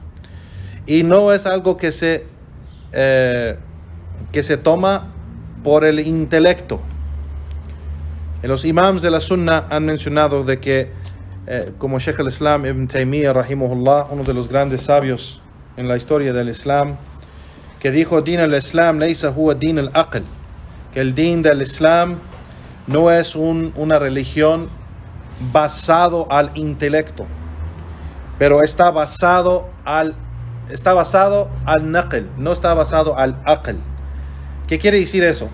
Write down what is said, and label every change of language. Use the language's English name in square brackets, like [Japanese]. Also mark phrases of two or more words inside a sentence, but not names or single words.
[Spanish] Y no es algo que se toma por el intelecto. Los imams de la Sunna han mencionado de que, como Sheikh al-Islam Ibn Taymiyyah, rahimahullah, uno de los grandes sabios en la historia del Islam, que dijo: [Arabic] دين الإسلام ليس هو دين العقل, [Spanish] que el din del Islam no es una religión basado al intelecto, pero está basado al naql, no está basado al aql. ¿Qué quiere decir eso?